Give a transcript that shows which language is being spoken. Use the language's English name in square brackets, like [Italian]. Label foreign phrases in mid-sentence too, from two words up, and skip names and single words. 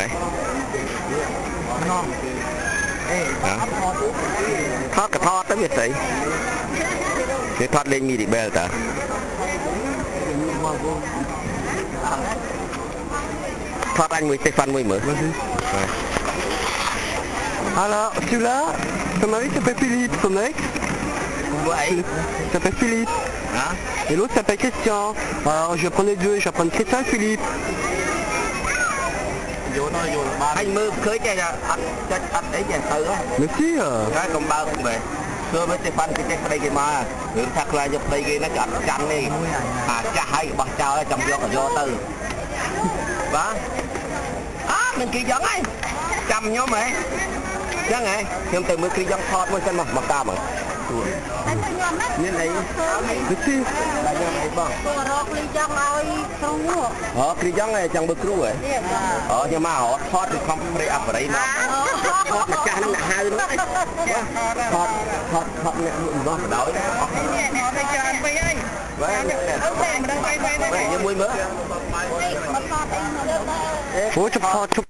[Khmer] ណោះអេ ថតក៏ថតទៅវាស្អីគេថតលេងមីឌីបែលតាថតអញមួយស្តេហ្វាន់មួយមើល [French] Alors, celui-là, ton mari s'appelle Philippe, ton ex s'appelle Philippe. Hein? Et l'autre s'appelle Christian. Alors, je vais prendre les deux, je vais prendre Christian et Philippe. [Khmer] អញមើលឃើញតែអត់ចិត្តអត់អីចេះទៅ [French] Mais si, [Khmer] ហើយកុំបើកមែនគឺមើលស្តេហ្វាន់គេចេះប្តីគេមករឿងថាខ្លាចយកប្តីគេណាគេអត់ចាំទេអាចាស់ហើយបោះចោលចាំយកក៏យកទៅបាទអើមិនគេយ៉ាងហើយចាំខ្ញុំហ៎ចឹងហ៎ខ្ញុំទៅមើលគ្រីយ៉ងថតមួយសិនមកតាមហ៎ តែខ្ញុំណា មានអី [French] mais si. [Khmer] តែខ្ញុំអីបង គាត់រកលីចង់ឲ្យគ្រូនោះ អូគ្រីយ៉ងហ៎ចង់មើលគ្រូហ៎អូខ្ញុំមករត់ថតពីខំព្រៃអបរិយមកថតម្ចាស់ហ្នឹងអ្នកហៅហ្នឹងថតអ្នកបោះបដោយអស់នេះទៅច្រើនពេកហើយបាទតែមិនដឹងទៅខ្ញុំមួយមើល គាត់ថតអី [French] Oh, tu prends,